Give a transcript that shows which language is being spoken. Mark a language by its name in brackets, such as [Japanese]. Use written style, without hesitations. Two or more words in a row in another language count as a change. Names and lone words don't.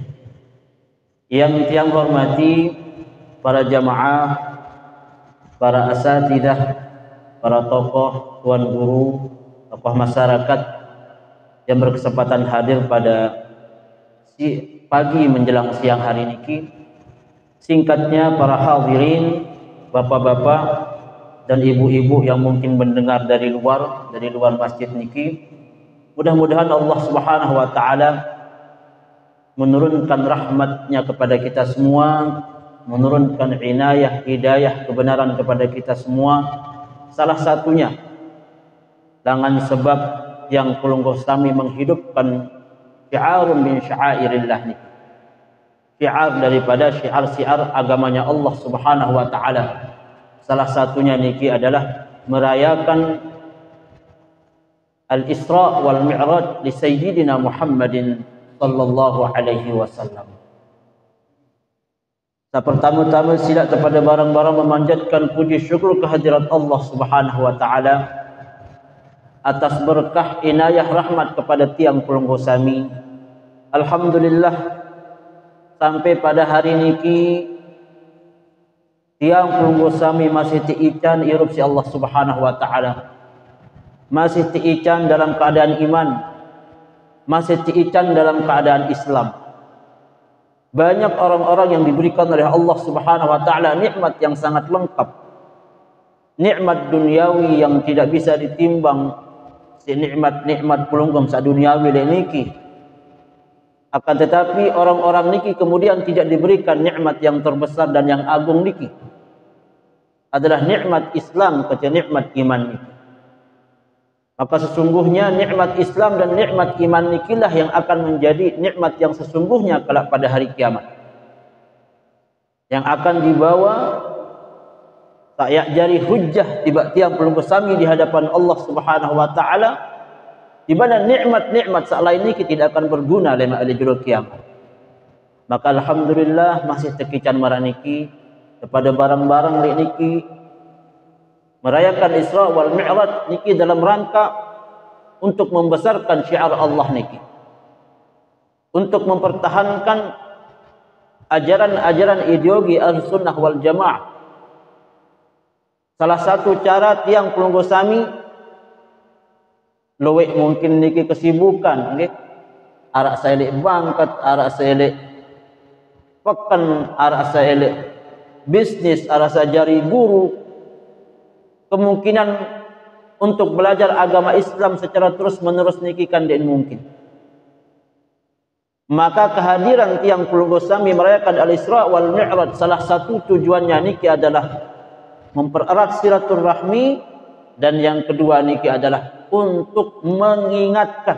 [Indonesian] Yang hormati para jamaah, para asatidah, para tokoh, tuan guru, tokoh masyarakat yang berkesempatan hadir pada pagi menjelang siang hari niki. Singkatnya para hadirin, bapak-bapak dan ibu-ibu yang mungkin mendengar dari luar masjid niki, mudah-mudahan Allah [Arabic] Subhanahu wa taala [Indonesian] menurunkan rahmatnya kepada kita semua, menurunkan inayah, hidayah, kebenaran kepada kita semua. Salah satunya dengan sebab yang Kulunggo Sami menghidupkan [Arabic] syiarun min syairillah [Indonesian] niki, syiar daripada syiar-syiar agamanya Allah [Arabic] Subhanahu wa taala. [Indonesian] Salah satunya niki adalah merayakan Al-Isra wal Mi'raj li Sayyidina Muhammadin [Arabic] sallallahu alaihi wasallam. [Indonesian] Pertama-tama sila kepada barang-barang memanjatkan puji syukur kehadirat Allah [Arabic] Subhanahu wa taala [Indonesian] atas berkah inayah rahmat kepada [Sasak] tiang Kulunggo Sami. [Indonesian] Alhamdulillah, sampai pada hari niki [Sasak] tiang Kulunggo Sami [Indonesian] masih tiican irupsi Allah [Arabic] Subhanahu wa taala, [Indonesian] masih tiican dalam keadaan iman, masih tiican dalam keadaan Islam. Banyak orang-orang yang diberikan oleh Allah [Arabic] Subhanahu wa taala [Indonesian] nikmat yang sangat lengkap, nikmat duniawi yang tidak bisa ditimbang, si nikmat-nikmat pelunggum saduniawi niki. Akan tetapi orang-orang niki kemudian tidak diberikan nikmat yang terbesar dan yang agung niki, adalah nikmat Islam kecuali nikmat iman niki. Maka sesungguhnya nikmat Islam dan nikmat iman nikilah yang akan menjadi nikmat yang sesungguhnya kelak pada hari kiamat, yang akan dibawa tak jari hujjah tiba [Sasak] tiang Kulunggo Sami [Indonesian] di hadapan Allah [Arabic] Subhanahu wa taala, [Indonesian] di mana nikmat-nikmat selain ini tidak akan berguna lema ahli jurul kiamat. Maka alhamdulillah masih tekican maraniki kepada barang-barang niki merayakan Isra wal Mi'raj niki dalam rangka untuk membesarkan syiar Allah niki, untuk mempertahankan ajaran-ajaran ideologi [Arabic] Ahlussunnah wal Jamaah. [Indonesian] Salah satu cara [Sasak] tiang Kulunggo Sami [Indonesian] luwek mungkin niki kesibukan nggih, [Sasak] arak saelek bangkat, arak saelek pekan, arak saelek bisnis, arak sajari guru, [Indonesian] kemungkinan untuk belajar agama Islam secara terus-menerus niki kan tidak mungkin. Maka kehadiran [Sasak] tiang Kulunggo Sami [Indonesian] merayakan Al-Isra wal Mi'raj, salah satu tujuannya niki adalah mempererat silaturahmi, dan yang kedua niki adalah untuk mengingatkan.